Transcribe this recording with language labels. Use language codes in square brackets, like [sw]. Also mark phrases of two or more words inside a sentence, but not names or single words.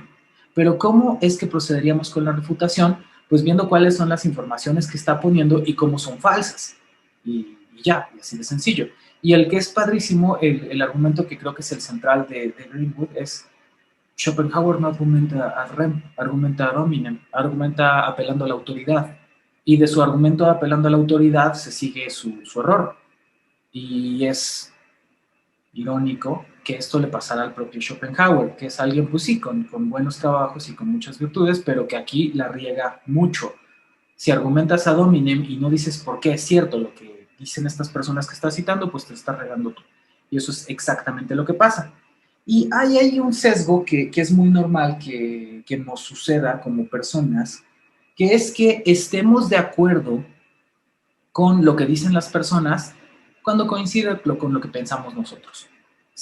[es] Pero ¿cómo es que procederíamos con la refutación? Pues viendo cuáles son las informaciones que está poniendo y cómo son falsas. Y ya, y así de sencillo. Y el que es padrísimo, el argumento que creo que es el central de Greenwood es Schopenhauer no argumenta [la] ad rem, [es] argumenta [la] ad hominem, [es] argumenta apelando a la autoridad. Y de su argumento apelando a la autoridad se sigue su error. Y es irónico que esto le pasara al propio Schopenhauer, que es alguien, pues sí, con buenos trabajos y con muchas virtudes, pero que aquí la riega mucho. Si argumentas [la] ad hominem [es] y no dices por qué es cierto lo que dicen estas personas que estás citando, pues te estás regando tú. Y eso es exactamente lo que pasa. Y hay ahí un sesgo que es muy normal que nos suceda como personas, que es que estemos de acuerdo con lo que dicen las personas cuando coincide con lo que pensamos nosotros.